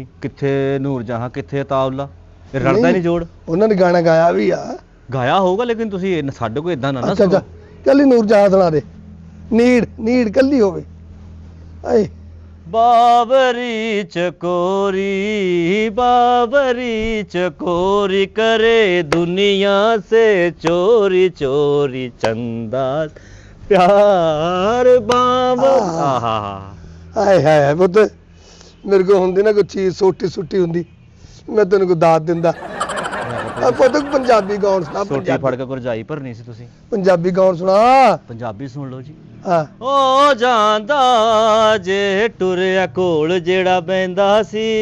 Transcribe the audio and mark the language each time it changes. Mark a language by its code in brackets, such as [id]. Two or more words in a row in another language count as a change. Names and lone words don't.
[pa] ਕਿੱਥੇ ਨੂਰ ਜਹਾਂ, ਕਿੱਥੇ ਅਤਾਉਲਾ? ਇਹ ਰਲਦਾ ਨਹੀਂ ਜੋੜ। ਉਹਨਾਂ ਨੇ ਗਾਣਾ ਗਾਇਆ ਵੀ ਆ। ਗਾਇਆ ਹੋਊਗਾ, ਲੇਕਿਨ ਤੁਸੀਂ ਸਾਡੇ ਕੋਲ ਇਦਾਂ ਨਾ ਅੱਛਾ ਅੱਛਾ, ਕੱਲੀ ਨੂਰ ਜਹਾਂ ਸੁਣਾ ਦੇ, ਨੀੜ ਨੀੜ ਕੱਲੀ ਹੋਵੇ। ਆਏ [hi] बाबरी चकोरी, बाबरी चकोरी करे दुनिया से चोरी चोरी चंदा प्यार बाबा। आहा, [pa] ਹਾਏ ਹਾਏ ਪੁੱਤ, ਮੇਰੇ ਕੋਲ ਹੁੰਦੀ ਨਾ ਕੋਈ ਚੀਜ਼ ਸੋਟੀ ਸੁੱਟੀ ਹੁੰਦੀ, ਮੈਂ ਤੈਨੂੰ ਕੋਈ ਦਾਤ ਦਿੰਦਾ। ਆ ਪੁੱਤ ਪੰਜਾਬੀ ਗਾਉਣ ਸੁਣਾ, ਸੋਟੀ ਫੜ ਕੇ ਗੁਰਜਾਈ ਭਰਨੀ ਸੀ ਤੁਸੀਂ। ਪੰਜਾਬੀ ਗਾਉਣ ਸੁਣਾ। ਪੰਜਾਬੀ ਸੁਣ ਲਓ ਜੀ। ਹਾਂ ਓ ਜਾਂਦਾ ਜੇ ਟੁਰਿਆ ਕੋਲ ਜਿਹੜਾ ਬੈਂਦਾ ਸੀ,